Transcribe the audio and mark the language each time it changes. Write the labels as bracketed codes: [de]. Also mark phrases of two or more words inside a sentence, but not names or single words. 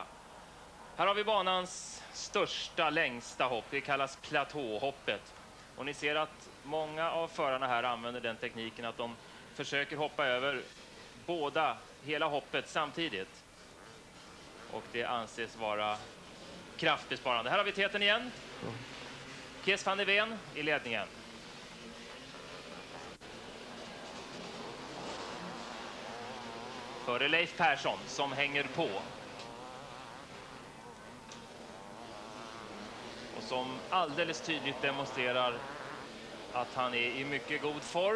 [sv] Här har vi banans största, längsta hopp. Det kallas platåhoppet. Och ni ser att många av förarna här använder den tekniken att de försöker hoppa över hela hoppet samtidigt. Och det anses vara kraftbesparande. Här har vi täten igen. Kees van der Veen i ledningen. Före Leif Persson som hänger på. Och som alldeles tydligt demonstrerar att han är i mycket god form.